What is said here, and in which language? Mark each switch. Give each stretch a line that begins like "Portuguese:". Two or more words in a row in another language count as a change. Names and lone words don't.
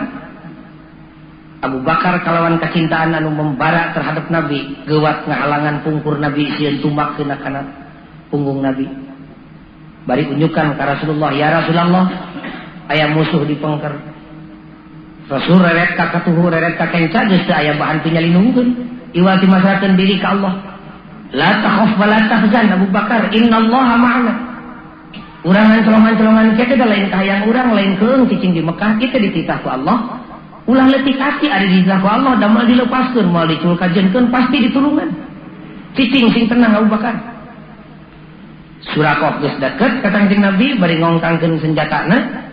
Sundanese: Abu Bakar kalawan kacintaan anu membara terhadap Nabi geuwat ngahalangan pungkur Nabi sieun tumbak kana punggung Nabi. Bari unjukan ka Rasulullah, ya Rasulullah aya musuh di pengker. Rasul reret ka katuhu reret ka kenca geus teu aya bahan pinyalindungkeun iwal dimasrakeun diri ka Allah.
Arabic: لا تخف ولا تحزن أبا بكر إن الله معنا.
Sundanese: Urang ancolongan-colongan kieu teh lain kahayang urang lain keung cicing di Mekah kitu dititah ku Allah. Ulah leutik ati ari dititah ku Allah da moal dilepaskeun moal diculkajeunkeun pasti ditulungan. Cicing sing tenang Abu Bakar. Surakoh geus deket ka Kanjeng Nabi bari ngongkangkeun senjatana.